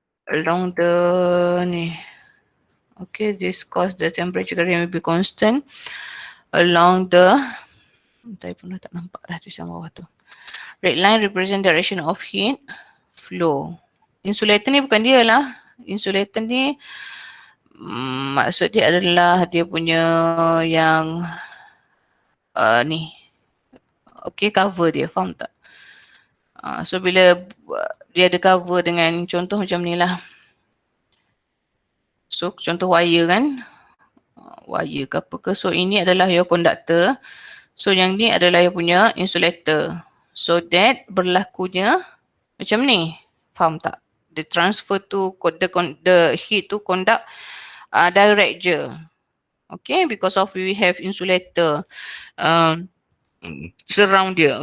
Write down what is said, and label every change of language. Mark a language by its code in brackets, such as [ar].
[en] along the ni. Okay, this cause the temperature gradient will be constant along the, [ms] saya pun dah tak nampak dah tulisan bawah tu. [en] Red line represent direction of heat flow. [ms] Insulator ni bukan dia lah. Insulator ni maksud dia adalah dia punya yang ni. Okay, cover dia. Faham tak? So bila dia ada cover dengan contoh macam ni lah. So contoh wire kan. Wire ke apa ke. So ini adalah your conductor. So yang ni adalah your punya insulator. So that berlakunya macam ni. Faham tak? [en] The transfer to the heat to conduct direct je. Okay, because of we have insulator surround dia.